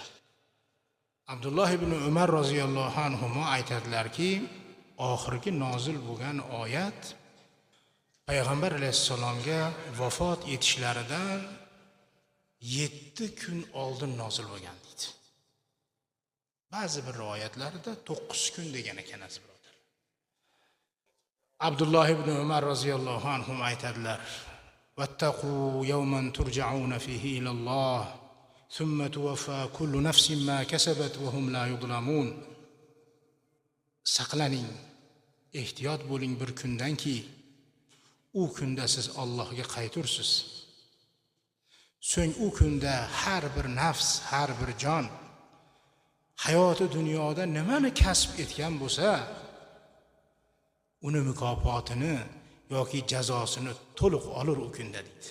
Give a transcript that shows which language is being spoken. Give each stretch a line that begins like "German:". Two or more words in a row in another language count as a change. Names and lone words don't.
Uzbek: Abdulloh ibn Umar roziyallohu anhuma aytadilarki, oxirgi nozil bo'lgan oyat Payg'ambar alayhissalomga vafot etishlaridan 7 kun oldin nozil bo'lgan deydi. Ba'zi bir rivoyatlarda 9 kun degan ekan aziz birodar. Abdulloh ibn Umar roziyallohu anhu aytadilar:
Arabic: "واتقوا يوما ترجعون فيه إلى الله ثم توفى كل نفس ما كسبت وهم لا يظلمون."
Uzbek: Saqlaning, ehtiyot bo'ling bir kundanki, u kunda siz Allohga qaytursiz. So'ng u kunda har bir nafs, har bir jon hayoti dunyoda nimani kasb etgan bo'lsa, uni mukofotini yoki jazosini to'liq olur u kunda deydi.